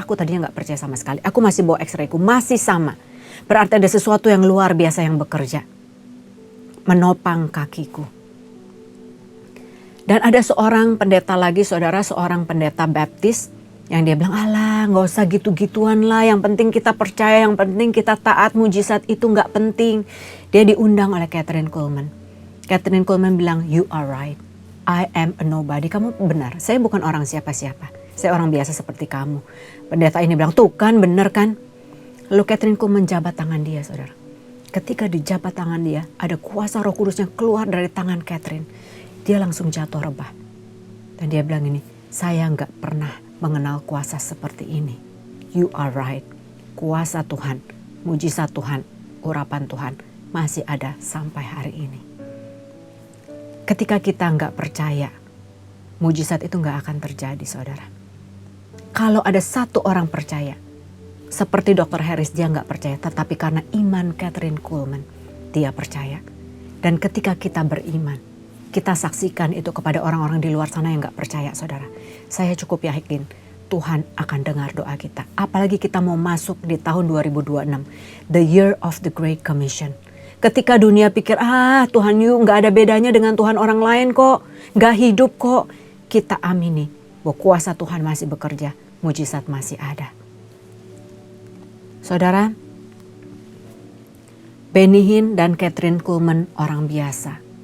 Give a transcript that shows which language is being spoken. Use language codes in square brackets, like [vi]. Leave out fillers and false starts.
[id] Aku tadinya gak percaya sama sekali, aku masih bawa x-rayku, masih sama. Berarti ada sesuatu yang luar biasa yang bekerja, menopang kakiku. Dan ada seorang pendeta lagi saudara, seorang pendeta baptis, yang dia bilang, alah gak usah gitu-gituan lah, yang penting kita percaya, yang penting kita taat, mujizat itu gak penting. Dia diundang oleh Kathryn Kuhlman. [en] Kathryn Kuhlman [id] bilang, [en] you are right, I am a nobody. [id] Kamu benar, saya bukan orang siapa-siapa, saya orang biasa seperti kamu. Pendeta ini bilang, tuh kan benar kan. Lalu Kathryn Kuhlman jabat tangan dia saudara. Ketika dijabat tangan dia, ada kuasa Roh Kudus yang keluar dari tangan Kathryn. Dia langsung jatuh rebah. Dan dia bilang ini, saya gak pernah mengenal kuasa seperti ini. [en] You are right. [id] Kuasa Tuhan, mujizat Tuhan, urapan Tuhan masih ada sampai hari ini. Ketika kita nggak percaya, mujizat itu nggak akan terjadi saudara. Kalau ada 1 orang percaya, seperti Dr. Harris dia nggak percaya, tetapi karena iman Kathryn Kuhlman, dia percaya. Dan ketika kita beriman, kita saksikan itu kepada orang-orang di luar sana yang gak percaya saudara. Saya cukup yakin Tuhan akan dengar doa kita. Apalagi kita mau masuk di tahun 2026. [en] The year of the Great Commission. [id] Ketika dunia pikir, Tuhan gak ada bedanya dengan Tuhan orang lain kok. Gak hidup kok. Kita amini bahwa kuasa Tuhan masih bekerja. Mujizat masih ada. Saudara, Benny Hinn dan Kathryn Kuhlman orang biasa.